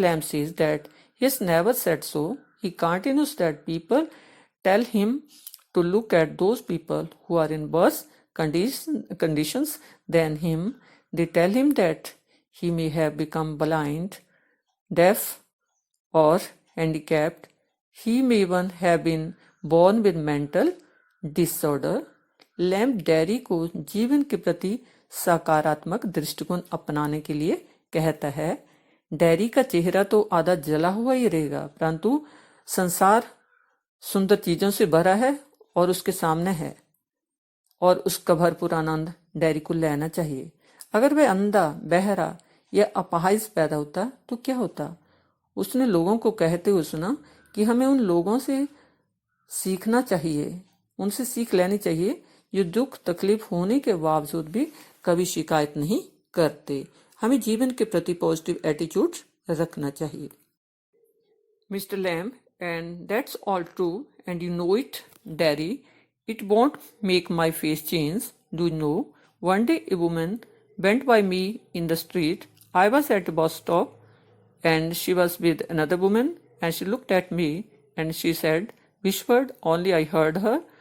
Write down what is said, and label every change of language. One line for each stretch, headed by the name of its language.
English: Lamb says that he has never said so. He continues that people tell him to look at those people who are in worse conditions than him. They tell him that he may have become blind, deaf, or handicapped. He may even have been born with mental disorder.
Hindi: Lamb dairy को जीवन के प्रति सकारात्मक दृष्टिकोण अपनाने के लिए कहता है। डेरी का चेहरा तो आधा जला हुआ ही रहेगा, परंतु संसार सुंदर चीजों से भरा है और उसके सामने है, और उसका भरपूर आनंद डेरी को लेना चाहिए। अगर वह अंधा, बहरा या अपाहिज पैदा होता तो क्या होता? उसने लोगों को कहते हुए सुना कि हमें उन लोगों से सीखना चाहिए, उनसे सीख लेनी चाहिए जो दुख तकलीफ होने के बावजूद भी कभी शिकायत नहीं करते। हमें जीवन के प्रति
English: positive attitude
Hindi: रखना चाहिए।
English: Mr. Lamb, and that's all true, and you know it, Daddy. It won't make my face change. Do you know? One day a woman went by me in the street. I was at a bus stop, and she was with another woman, and she looked at me, and she said, whispered, only I heard her.